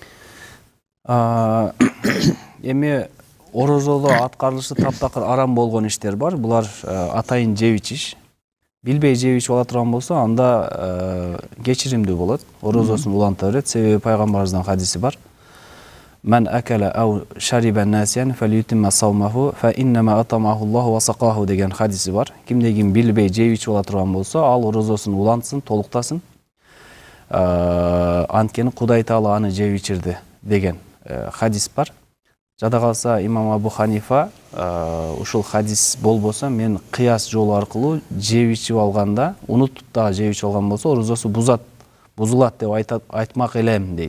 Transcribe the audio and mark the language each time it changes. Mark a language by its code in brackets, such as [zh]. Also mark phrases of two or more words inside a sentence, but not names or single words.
[ky] Эми орозодо аткарылышы таптакыр арам болгон иштер бар. Булар атайын жеп ичиш. Билбей жеп ичип ала турган болсо, анда кечиримдүү болот. Орозосун уланта берет. Себеби пайгамбарыбыздан хадиси бар. [ar] من أكل أو شرب ناسيا فليتم صومه فإنما أطعمه الله وسقاه деген хадиси бар. [ky] Кимде ким билбей жеп ичип ала турган болсо, ал орозосун улантсын, толуктасын. Анткени Кудай Таала аны жеп ичирди деген хадис бар. Жада калса имам Абу Ханифа ушул хадис болбосо, мен кыяс жолу аркылуу жеп ичип алганда, унутуп дагы жеп ичип алган болсо, орозосу бузулат деп айтмак элем дейт.